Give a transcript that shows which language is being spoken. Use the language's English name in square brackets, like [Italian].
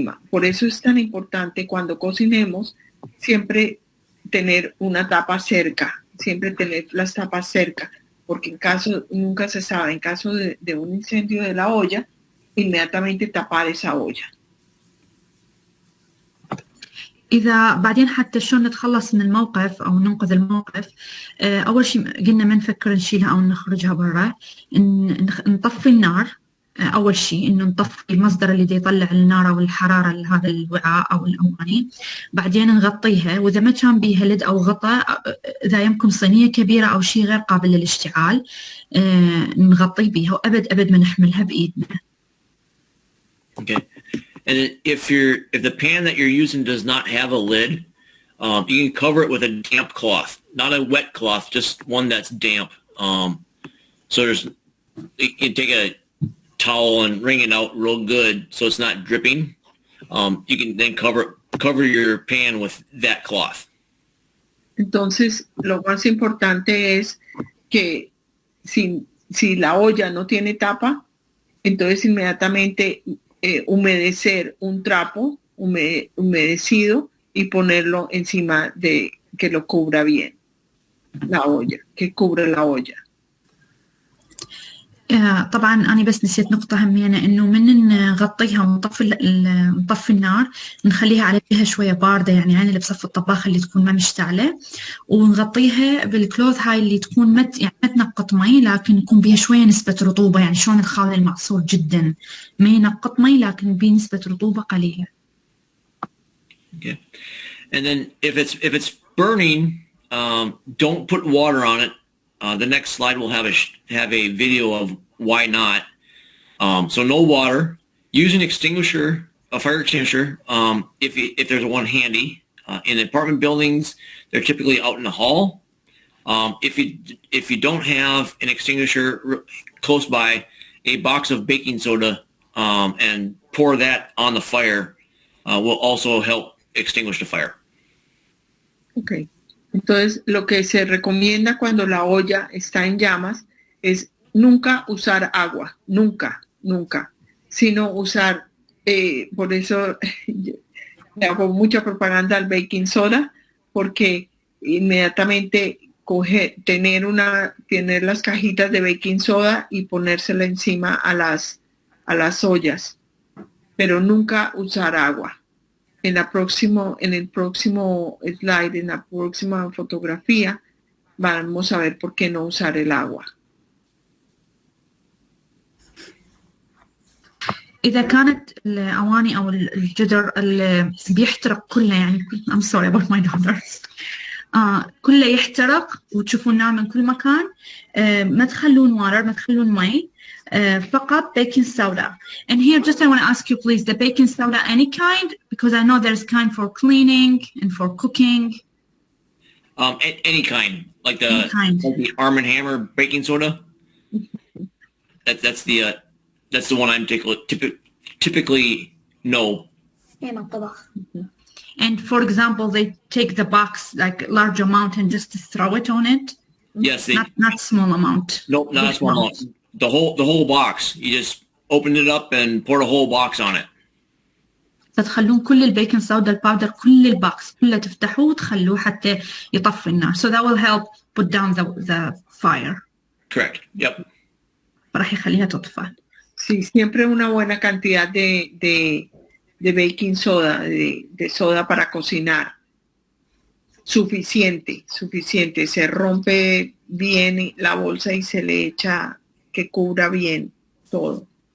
[Spanish] Por eso es tan importante cuando cocinemos siempre tener una tapa cerca, siempre tener las tapas cerca, porque nunca se sabe, en caso de un incendio de la olla, inmediatamente tapar esa olla. [Arabic] إذا بعدين حتى شلون نتخلص من الموقف أو ننقذ الموقف، أول شيء قلنا ما نفكر نشيلها أو نخرجها برا، نطفي النار أول شيء إنه نطفي المصدر اللي يطلع النار أو الحرارة لهذا الوعاء أو الأواني. بعدين نغطيها، وإذا ما كان بيها لد أو غطاء، إذا يمكن صينية كبيرة أو شيء غير قابل للاشتعال نغطي بيها، وأبد ما نحملها بإيدنا. [English] Okay. And if the pan that you're using does not have a lid, you can cover it with a damp cloth, not a wet cloth, just one that's damp. So you can take a towel and wring it out real good so it's not dripping. You can then cover your pan with that cloth. [Spanish] Entonces, lo más importante es que si la olla no tiene tapa, entonces inmediatamente humedecer un trapo humedecido y ponerlo encima de que lo cubra bien la olla, que cubra la olla. [Arabic] طبعا أنا بس نسيت نقطة همينة، إنه من نغطيها ونطفي النار نخليها على جهة شوية باردة، يعني عين اللي بصف الطباخ اللي تكون ما مشتعلة، ونغطيها بالكلوث هاي اللي تكون ما تنقط مي، لكن يكون بها شوية نسبة رطوبة، يعني شلون الخال المعصور جدا ما ينقط مي لكن بيه نسبة رطوبة قليلة. [English] Okay. And then if it's burning, don't put water on it. The next slide will have a video of why not. So no water. Use an extinguisher, a fire extinguisher, if there's one handy. In apartment buildings, they're typically out in the hall. If you don't have an extinguisher close by, a box of baking soda and pour that on the fire will also help extinguish the fire. Okay. [Spanish] Entonces, lo que se recomienda cuando la olla está en llamas es nunca usar agua, nunca, sino usar, por eso le hago mucha propaganda al baking soda, porque inmediatamente tener las cajitas de baking soda y ponérsela encima a las ollas, pero nunca usar agua. En el próximo slide, en la próxima fotografía, vamos a ver por qué no usar el agua. [Arabic] إذا كانت الأواني أو الجدر اللي بيحترق كله، يعني [English] I'm sorry about my daughters. [Arabic] كله يحترق وتشوفون نار من كل مكان، ما تخلون water، ما تخلون مي، فقط baking soda. [English] And here just I want to ask you please, the baking soda any kind, because I know there's kind for cleaning and for cooking. Any kind, like the Arm & Hammer baking soda. That's the one I'm typically no. And for example, they take the box, like large amount, and just throw it on it. Yes, not small amount. Nope, not a small amount. The whole box. You just open it up and pour the whole box on it. [Arabic] فتخلون كل البيكنج صودا الباودر، كل البوكس كله تفتحوه وتخلوه حتى يطفي النار. [English] So that will help put down the fire. Correct. Yep. [Arabic] راح يخليها تطفى. [Spanish] Sí, siempre una buena cantidad de baking soda, de soda para cocinar. Suficiente. Se rompe bien la bolsa y se le echa que cubra bien todo.